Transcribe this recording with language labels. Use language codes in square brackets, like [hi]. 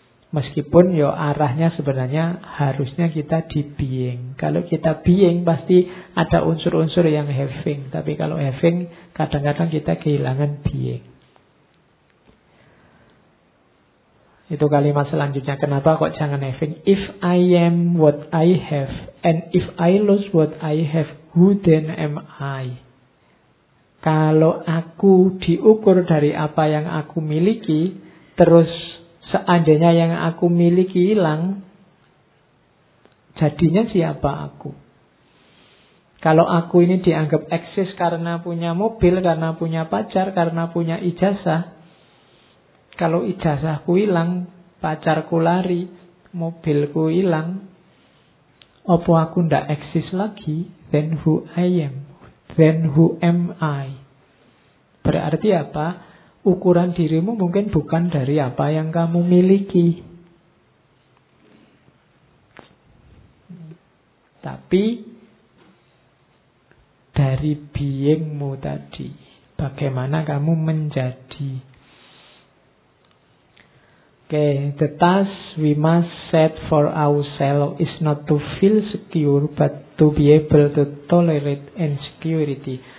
[id] Meskipun yo arahnya sebenarnya harusnya kita di being. Kalau kita being pasti ada unsur-unsur yang having. Tapi kalau having kadang-kadang kita kehilangan being. Itu kalimat selanjutnya. Kenapa kok jangan having? [en] If I am what I have and if I lose what I have, who then am I? [id] Kalau aku diukur dari apa yang aku miliki, terus seandainya yang aku miliki hilang, jadinya siapa aku? Kalau aku ini dianggap eksis karena punya mobil, karena punya pacar, karena punya ijazah. Kalau ijazahku hilang, pacarku lari, mobilku hilang, apa aku ndak eksis lagi? [en] Then who I am? Then who am I? [id] Berarti apa? Ukuran dirimu mungkin bukan dari apa yang kamu miliki. Tapi dari beingmu tadi, bagaimana kamu menjadi. [en] Okay, the task we must set for ourselves is not to feel secure, but to be able to tolerate insecurity.